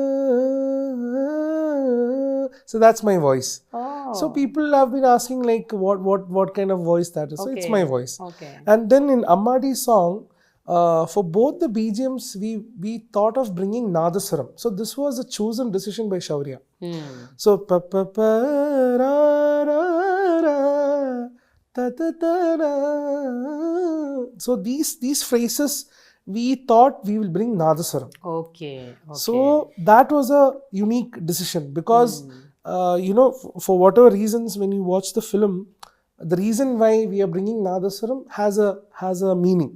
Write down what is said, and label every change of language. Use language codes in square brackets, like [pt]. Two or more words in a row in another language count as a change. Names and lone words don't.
[en] So that's my voice. So people have been asking like what kind of voice that is. So it's my voice. And then in Ammadi's song, for both the BGMs, we thought of bringing Nadaswaram. So this was a chosen decision by Shaurya. So pa pa pa ra ra ra ta ta ta ra. So these phrases, we thought we will bring Nadaswaram. So that was a unique decision because for whatever reasons, when you watch the film, the reason why we are bringing Nadaswaram has a meaning.